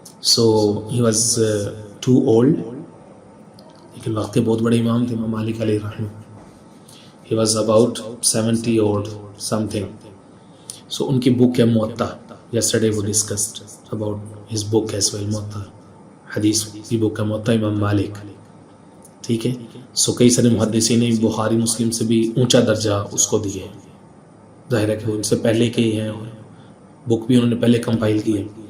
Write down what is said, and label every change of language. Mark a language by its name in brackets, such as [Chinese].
[English] So he was too old، [Urdu] لیکن وقت کے بہت بڑے امام تھے امام مالک علیہ الرحمہ. [English] He was about 70 or something. [Urdu] So ان کی بک ہے موطا، [English] yesterday we discussed about his book as well، [Urdu] موطا حدیث کی بک ہے موطا امام مالک، ٹھیک ہے. سو کئی سارے محدثین نے بخاری مسلم سے بھی اونچا درجہ اس کو دیے، ظاہر ہے کہ ان سے پہلے کے ہی ہیں، بک بھی انہوں نے پہلے کمپائل کی ہے.